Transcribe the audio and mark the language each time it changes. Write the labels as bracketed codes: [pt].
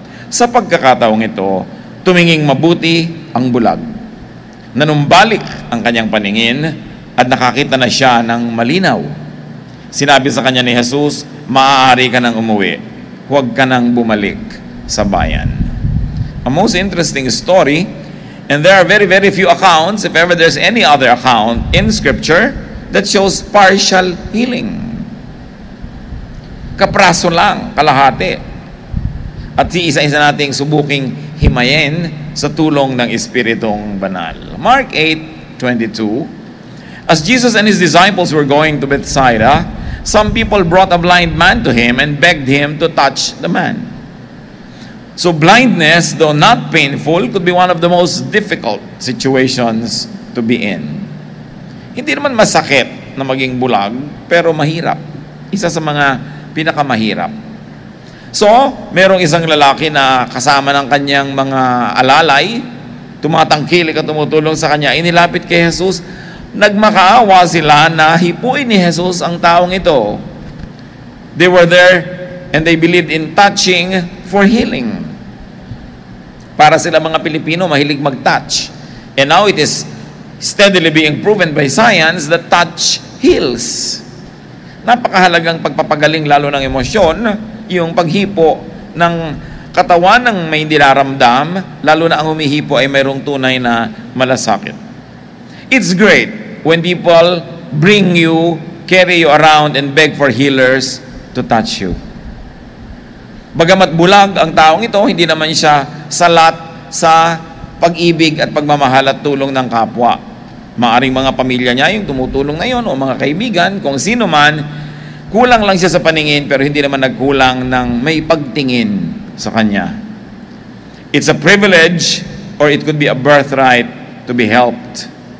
[tl] Sa pagkakataong ito, tuminging mabuti ang bulag. Nanumbalik ang kanyang paningin at nakakita na siya ng malinaw. Sinabi sa kanya ni Jesus, maaari ka nang umuwi. Huwag ka nang bumalik sa bayan. [en] A most interesting story, and there are very, very few accounts, if ever there's any other account in Scripture, that shows partial healing. [tl] Kapraso lang, kalahati. At isa-isa nating subuking himayin sa tulong ng Espiritong Banal. [en] Mark 8:22. As Jesus and His disciples were going to Bethsaida, some people brought a blind man to Him and begged Him to touch the man. So blindness, though not painful, could be one of the most difficult situations to be in. [tl] Hindi naman masakit na maging bulag, pero mahirap. Isa sa mga pinakamahirap. So, merong isang lalaki na kasama ng kanyang mga alalay, tumatangkilik at tumutulong sa kanya, inilapit kay Jesus, nagmakaawa sila na hipuin ni Jesus ang taong ito. [en] They were there and they believed in touching for healing. [tl] Para sila mga Pilipino, mahilig mag-touch. [en] And now it is steadily being proven by science that touch heals. [tl] Napakahalagang pagpapagaling lalo ng emosyon, yung paghipo ng katawan ng may niraramdam, lalo na ang humihipo ay mayroong tunay na malasakit. [en] It's great when people bring you, carry you around, and beg for healers to touch you. [tl] Bagamat bulag ang taong ito, hindi naman siya salat sa pag-ibig at pagmamahal at tulong ng kapwa. Maaring mga pamilya niya yung tumutulong na yun, o mga kaibigan, kung sino man, kulang lang siya sa paningin, pero hindi naman nagkulang ng may pagtingin sa kanya. [en] It's a privilege, or it could be a birthright to be helped.